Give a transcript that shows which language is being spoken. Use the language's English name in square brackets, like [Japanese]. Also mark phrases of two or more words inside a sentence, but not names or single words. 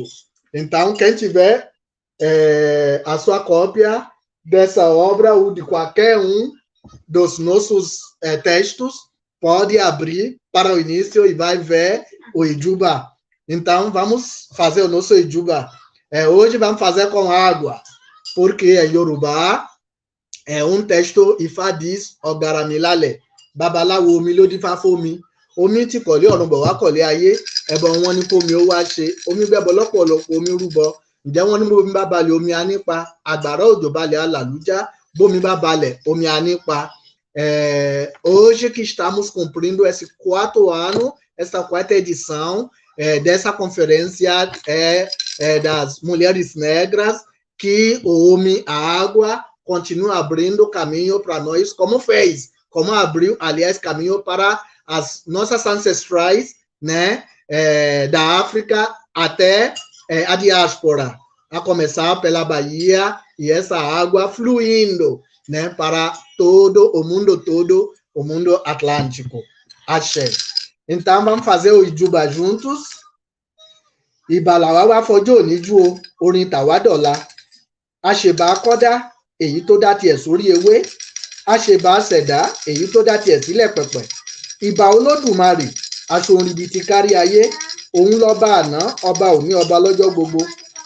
[Portuguese] Então, quem tiver a sua cópia dessa obra ou de qualquer um dos nossos textos, pode abrir para o início e vai ver o Ijuba. Então, vamos fazer o nosso Ijuba. Hoje vamos fazer com água, porque em Yorubá é um texto Ifá diz [Yoruba] Ọ̀gàràmílàlẹ̀, babaláwo omi ló dífá fómi, omi tí kọ̀lé ọ̀run bọ̀ wá kọ̀lé ayé, ẹbọ wọn ní kómi ó wá ṣe, omi gbẹ́bọ lọ́pọ̀lọpọ̀ omi rúbọ, ǹjẹ́ wọ́n ní bómi bá balẹ̀ omi á nípa, àgbàrá òjò balẹ̀ alàlújá, bómi bá balẹ̀ omi á nípa. [Portuguese] Hoje que estamos cumprindo esse 4º ano, essa 4ª edição dessa conferência das mulheres negras, que o homem, a água, continua abrindo caminho para nós, como abriu, aliás, caminho para as nossas ancestrais, né, da África até a diáspora, a começar pela Bahia, e essa água fluindo, né, para todo, o mundo atlântico. Axé. Então, vamos fazer o Ijuba juntos. [Yoruba] Ìbàlàwá wá fọjọ́ òní jú o, orin tàwa dọ̀la. Àṣèbà kọ́dá, èyí tó dá tiẹ̀ sórí ewé. Àṣèbà ṣẹ̀dá, èyí tó dá tiẹ̀ sílẹ̀ pẹ̀pẹ̀. Ìbà Olódùmarè, aṣòrìbì ti kárí ayé. Òun lọ́ba àná, ọba òní, ọba lọ́jọ́ gbogbo.